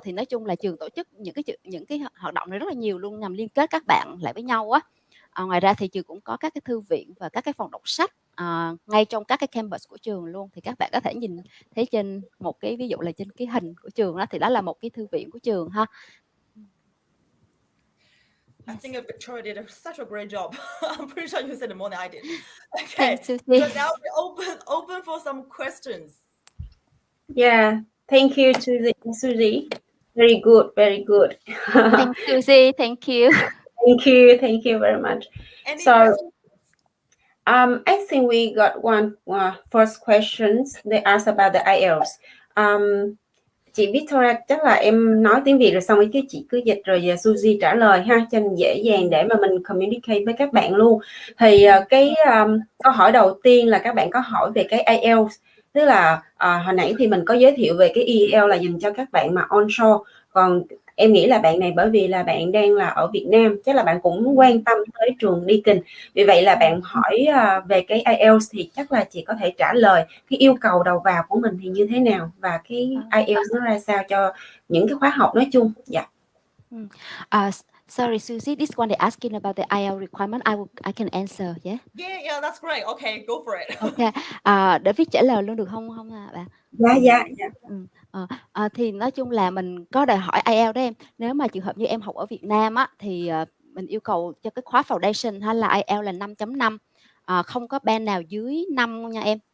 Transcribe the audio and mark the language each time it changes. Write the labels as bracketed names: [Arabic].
[Vietnamese] Thì nói chung là trường tổ chức những cái hoạt động này rất là nhiều luôn, nhằm liên kết các bạn lại với nhau á. Ngoài ra thì trường cũng có các cái thư viện và các cái phòng đọc sách ngay trong các cái campus của trường luôn. Thì các bạn có thể nhìn thấy trên một cái ví dụ là trên cái hình của trường đó, thì đó là một cái thư viện của trường ha. [English] I think Victoria did such a great job. I'm pretty sure you said it more than I did. Okay, Thanks, Suzie. so now we're open for some questions. Yeah, thank you to Suzie. Very good, very good. Thank you, Suzie. Thank you. Thank you very much. Any So, questions? I think we got one first questions. They asked about the IELTS. [Vietnamese] Chị Victoria, chắc là em nói tiếng Việt rồi xong rồi chứ chị cứ dịch rồi Suzie trả lời ha, cho nên dễ dàng để mà mình communicate với các bạn luôn. Thì cái câu hỏi đầu tiên là các bạn có hỏi về cái IELTS, tức là hồi nãy thì mình có giới thiệu về cái EL là dành cho các bạn mà onshore, còn em nghĩ là bạn này bởi vì là bạn đang là ở Việt Nam, chắc là bạn cũng quan tâm tới trường DEAKIN, vì vậy là bạn hỏi về cái IELTS, thì chắc là chị có thể trả lời cái yêu cầu đầu vào của mình thì như thế nào và cái IELTS nó ra sao cho những cái khóa học nói chung. Dạ. [English] Sorry, Suzie, this one they're asking about the IELTS requirement. I can answer, yeah? Yeah, that's great. Okay, go for it. [Vietnamese] Okay, để Viết trả lời luôn được không bạn? Dạ. Thì nói chung là mình có đòi hỏi IELTS đó em. Nếu mà trường hợp như em học ở Việt Nam á, thì mình yêu cầu cho cái khóa foundation hay là IELTS là 5.5, không có band nào dưới 5 nha em.